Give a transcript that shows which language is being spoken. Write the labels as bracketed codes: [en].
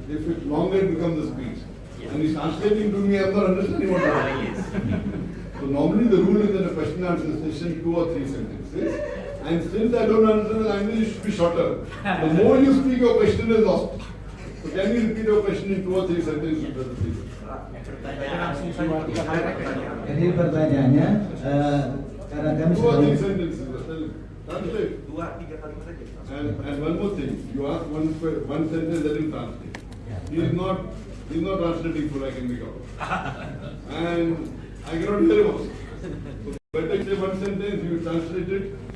[en] If it's longer, it becomes a speech. And he's translating to me, I'm not understanding what I'm saying. So normally the rule is that a question answer session 2 or 3 sentences. And since I don't understand the language, it should be shorter. The more you speak, your question is lost. So can you repeat your question in 2 or 3 sentences? [id] Jadi pertanyaannya, karena kami [en] 2 or 3 sentences. Translate. [id] 2-3 kalimat saja. [en] And one more thing, you ask one sentence that is translate. He's not translating full, I can make out. And I cannot hear him also. So better say one sentence, you translate it.